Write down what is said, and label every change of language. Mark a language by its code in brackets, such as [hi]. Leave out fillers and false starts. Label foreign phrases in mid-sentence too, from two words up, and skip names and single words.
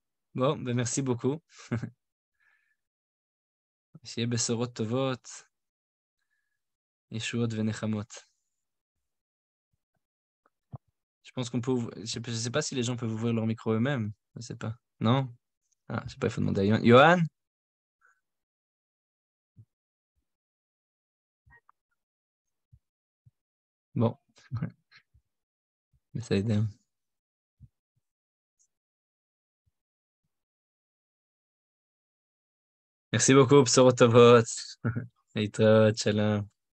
[fr] Bon, ben merci beaucoup. [he] שיהיה בשורות טובות, ישועות ונחמות. [fr] Je pense qu'on peut je sais pas si les gens peuvent ouvrir leur micro eux-mêmes. Je sais pas. Non? Ah, je sais pas, il faut demander à Johan. Johan? Bon, mais ça aide. Merci beaucoup, [he] בשורות טובות. להתראות, שלום.